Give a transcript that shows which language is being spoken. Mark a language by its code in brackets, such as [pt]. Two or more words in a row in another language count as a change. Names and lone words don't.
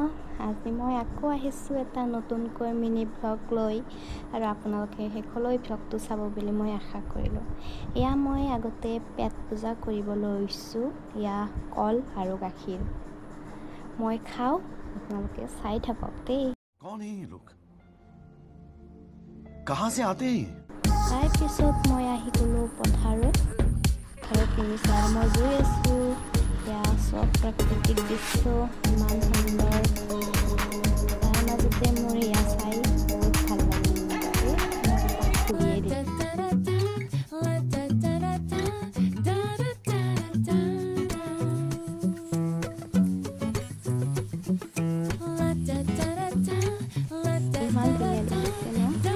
[as] আজি মই আকৌ আহিছোঁ এটা নতুনকৈ মিনি ভ্লগ লৈ, আৰু আপোনালোকে শেষলৈ ভ্লগটো চাব বুলি মই আশা কৰিলোঁ। এয়া মই আগতে পেট পূজা কৰিব লৈছোঁ। এয়া কল আৰু গাখীৰ মই খাওঁ, আপোনালোকে চাই থাকক দেই। [hi] कौन है ये लोग? कहाँ से आते हैं? [as] তাৰপিছত মই আহি গ'লোঁ পথাৰত। নিমিছা আৰু মই গৈ আছোঁ। এয়া চব প্ৰাকৃতিক দৃশ্য ইমান সুন্দৰ, তাৰ মাজতে মোৰ এয়া চাই বহুত ভাল লাগিল। খুলিয়ে দিম। ইমান ধুনীয়া লাগিছে ন?